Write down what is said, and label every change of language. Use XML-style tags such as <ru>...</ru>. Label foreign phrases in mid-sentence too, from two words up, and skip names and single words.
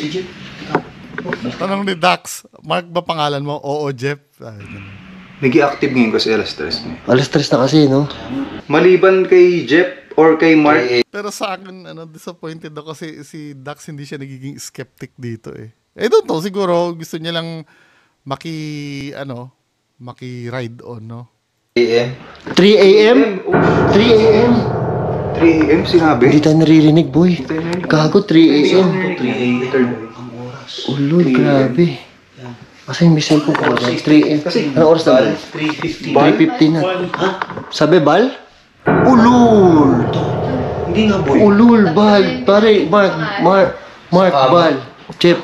<tl>Tanong ni Dax, Mark ba pangalan mo? Oo, Jeff. Ay, ganun. Nag-i-active ngayon kasi alas 3 mo. Alas 3 na kasi, no? Maliban kay Jeff or kay Mark, Pero sa akin, disappointed ako kasi si Dax hindi siya nagiging skeptic dito eh.</tl> <en>I don't know,</en> <tl>siguro gusto niya lang maki-ride on, no? AM. 3 a.m.? 3 a.m.? 3 a.m. sinabi? Hindi tayo naririnig, boy. Gago, 3 a.m. 3 a.m. Ulol, grabe. Kasi yung mission po ko dyan, 3 a.m. Ano oras na ba? 3:50 na. Sabi, Bal? Ulul! Hindi nga, boy. Ulul, Bal. Pare, Mark, Bal. Chip,</tl>